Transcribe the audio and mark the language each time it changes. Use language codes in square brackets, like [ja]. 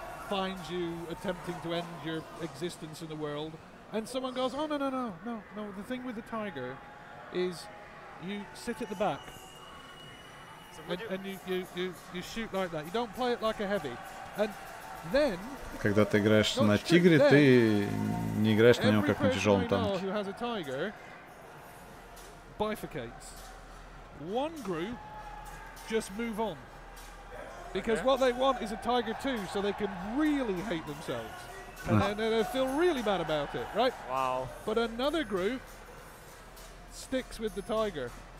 [en] Finds you attempting to end your existence in the world, and someone goes, oh, no, the thing with the Tiger is you sit at the back, and you shoot like that. You don't play it like a heavy. And then, [ru] когда ты играешь на тигре, ты не играешь на нем как на тяжелом танке. [en] Who has a Tiger bifurcates. One group just move on. Because what they want is a Tiger 2, so they can really hate themselves. And then they feel really bad about it, right? Wow. But another group sticks with the Tiger.